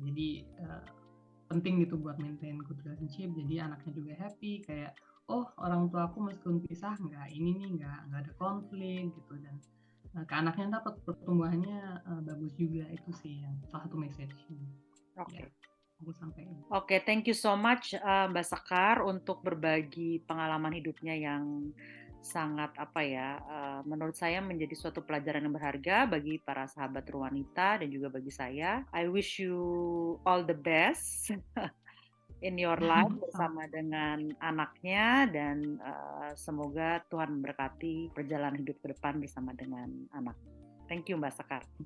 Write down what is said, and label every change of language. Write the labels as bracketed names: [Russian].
[Indonesian] Jadi, penting gitu buat [English] maintain good relationship, [Indonesian] jadi anaknya juga happy kayak, "Oh orang tua aku meskipun pisah nggak ini nih, nggak ada konflik," gitu dan, ke anaknya dapat pertumbuhannya, bagus juga, itu sih yang salah satu message ya Oke. aku sampaikan. Oke, [English] thank you so much, [Indonesian] Mbak Sekar untuk berbagi pengalaman hidupnya yang sangat apa ya, menurut saya menjadi suatu pelajaran yang berharga bagi para sahabat Ruwanita dan juga bagi saya. [English] I wish you all the best in your life Sam [Indonesian] bersama dengan anaknya dan, semoga Tuhan memberkati perjalanan hidup ke depan bersama dengan anak. [English] Thank you [Indonesian] Mbak Sekar.